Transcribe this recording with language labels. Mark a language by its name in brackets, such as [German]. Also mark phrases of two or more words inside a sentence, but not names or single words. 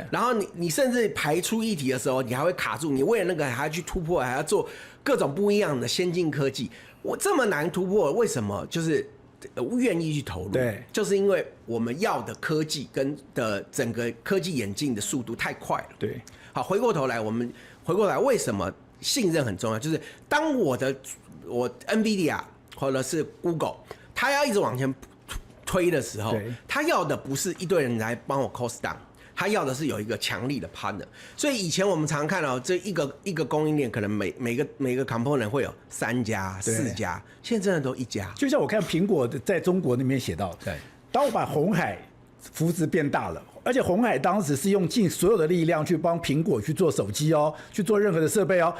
[Chinese] 然後你甚至排出液體的時候，你還會卡住，你為了那個還要去突破，還要做各種不一樣的先進科技。我這麼難突破，為什麼？就是願意去投入。對。就是因為我們要的科技跟的整個科技演進的速度太快了。對。好，回過頭來，為什麼？信任很重要，就是当我 NVIDIA 或者是 Google， 他要一直往前推的時候，他要的不是一堆人來幫我 [English] cost down， [Chinese] 他要的是有一個強力的 partner。所以以前我們常看到這一個供應鏈，可能每個 component 會有3家、4家，現在真的都1家。就像我看蘋果在中國那邊寫到，對，當我把鴻海扶植變大了。而且鴻海當時是用盡所有的力量去幫蘋果去做手機哦，去做任何的設備哦。